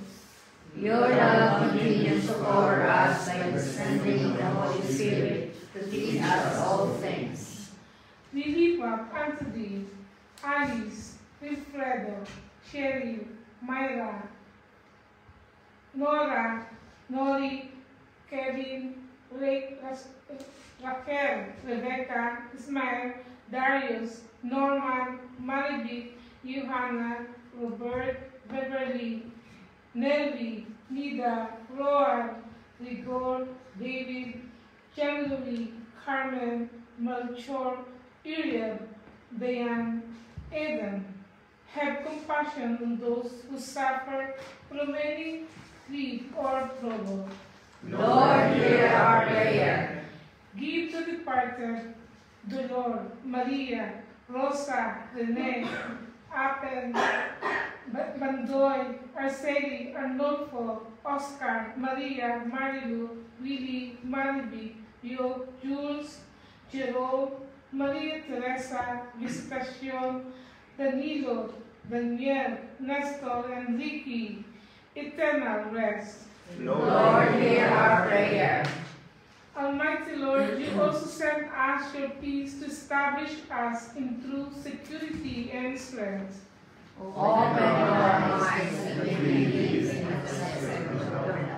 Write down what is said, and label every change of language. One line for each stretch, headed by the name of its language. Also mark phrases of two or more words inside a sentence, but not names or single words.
English: Your love continues over us by the sending the Holy Spirit to teach us all things. We lift up unto thee, Alice, Wilfredo, Sherry, Myra, Nora, Nori, Kevin, Raquel, Rebecca, Ismael, Darius, Norman, Maribik, Johanna, Robert, Beverly, Nelby, Nida, Rowan, Rigor, David, Jean-Louis, Carmen, Melchor, Uriel, Diane, Eden. Have compassion on those who suffer from any grief or trouble. Lord, hear our prayer. Give to the departed Dolor, Maria, Rosa, Rene, Apel, Bandoy, Arceli, Arnolfo, Oscar, Maria, Marilu, Willie, Mariby, Jules, Jerome, Maria Teresa, Visitacion, Danilo, Daniel, Nestor, and Ricky, eternal rest. Lord, hear our prayer. Almighty Lord, you also send us your peace to establish us in true security and strength. Open our minds that we may live in the presence of your love.